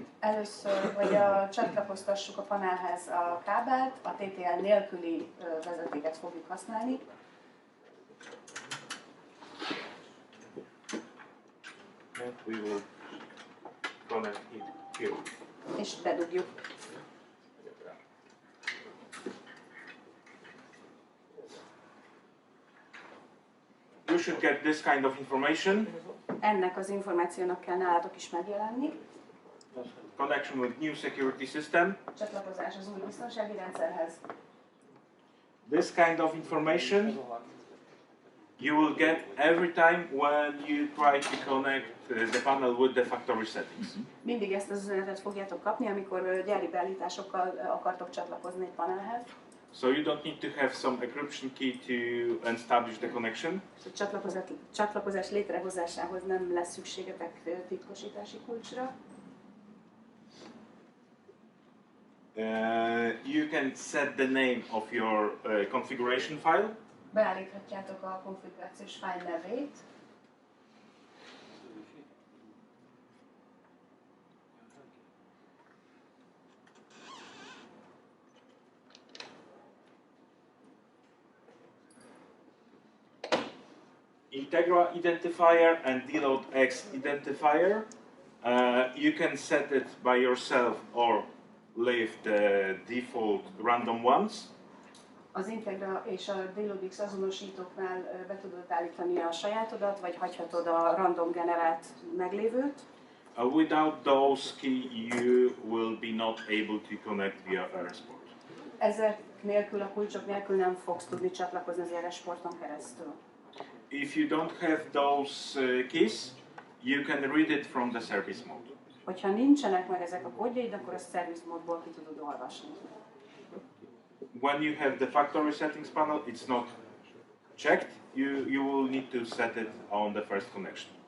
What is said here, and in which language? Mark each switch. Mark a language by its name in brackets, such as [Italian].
[Hungarian] Először, hogy csatlakoztassuk a panelhez a kábelt, a TTL nélküli vezetéket fogjuk használni. [English] And we will connect it here. [Hungarian] És bedugjuk. [English] You should get this kind of information. [Hungarian] Ennek az információnak kell nálatok is megjelenni. [English] Connection with new security system. [Hungarian] Csatlakozás az új biztonsági rendszerhez. [English] This kind of information you will get every time when you try to connect the panel with the factory settings. [Hungarian] Mindig ezt az üzenetet fogjátok kapni, amikor gyári beállításokkal akartok csatlakozni egy panelhez. [English] So you don't need to have some encryption key to establish the connection. [Hungarian] Csatlakozás létrehozásához nem lesz szükségetek titkosítási kulcsra. [English] You can set the name of your configuration file. [Hungarian] Beállíthatjátok a konfigurációs fájl nevét. [English] Integra identifier and deload X identifier. You can set it by yourself or leave the default random ones. [Hungarian] Az Integra és a DeloadX azonosítóknál be tudod állítani a sajátodat, vagy hagyhatod a random generált meglévőt. [English] Without those key, you will be not able to connect via RSport. [Hungarian] Ezek nélkül, a kulcsok nélkül nem fogsz tudni csatlakozni az RSporton keresztül. [English] If you don't have those keys, you can read it from the service mode. [Hungarian] Hogyha nincsenek meg ezek a kódjaid, akkor a service módból ki tudod olvasni. [English] When you have the factory settings panel, it's not checked. You will need to set it on the first connection.